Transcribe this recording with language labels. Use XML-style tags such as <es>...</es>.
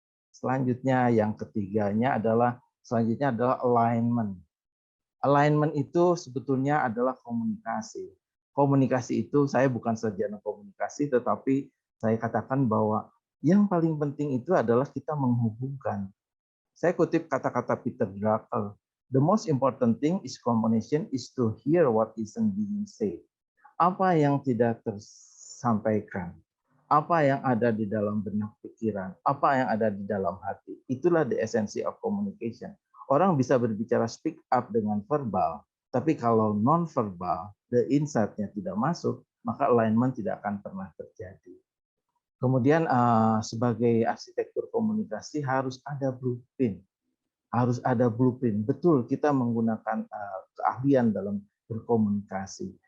<id>Selanjutnya yang ketiganya adalah alignment. Alignment itu sebetulnya adalah komunikasi. Komunikasi itu saya bukan sarjana komunikasi, tetapi saya katakan bahwa yang paling penting itu adalah kita menghubungkan. Saya kutip kata-kata Peter Drucker.</id> <en>The most important thing is communication is to hear what isn't being said.</en> <id>Apa yang tidak tersampaikan, apa yang ada di dalam benak pikiran, apa yang ada di dalam hati. Itulah</id> <en>the essence of communication.</en> <id>Orang bisa berbicara speak up dengan verbal, tapi kalau non-verbal, the insight-nya tidak masuk, maka alignment tidak akan pernah terjadi. Kemudian sebagai arsitektur komunikasi harus ada blueprint. Harus ada blueprint. Betul, kita menggunakan keahlian dalam berkomunikasi.</id>